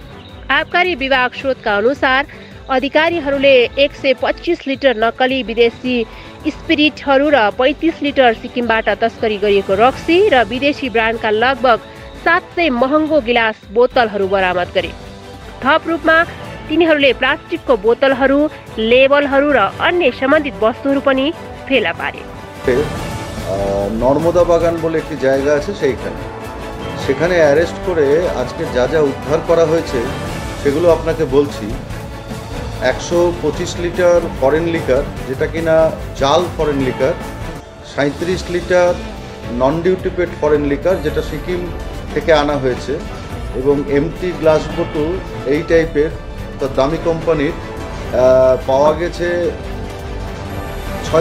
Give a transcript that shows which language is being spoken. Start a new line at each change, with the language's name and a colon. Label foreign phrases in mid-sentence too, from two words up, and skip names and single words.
Nepali: आबकारी विभाग स्रोतका अनुसार अधिकारीहरूले 125 लिटर नक्कली विदेशी स्पिरिटहरू र 35 लिटर सिक्किमबाट तस्करी गरिएको रक्सी र विदेशी ब्रान्डका लगभग 700 महँगो गिलास बोतलहरू बरामद गरे। थप रूपमा तिनीहरूले प्लास्टिकको बोतलहरू, लेबलहरू र अन्य सम्बन्धित वस्तुहरू पनि फेला पारे।
Bangla: নর্মদা বাগান বলে একটি জায়গা আছে, সেখানে অ্যারেস্ট করে আজকে যা যা উদ্ধার করা হয়েছে সেগুলো আপনাকে বলছি। 125 লিটার
English: foreign liquor,
Bangla: যেটা কিনা জাল
English: foreign liquor,
Bangla: 37 লিটার
English: non duty paid foreign liquor,
Bangla: যেটা সিকিম থেকে আনা হয়েছে, এবং
English: empty glass
Bangla: বোতল এই টাইপের দামি কোম্পানির পাওয়া গেছে 697টি।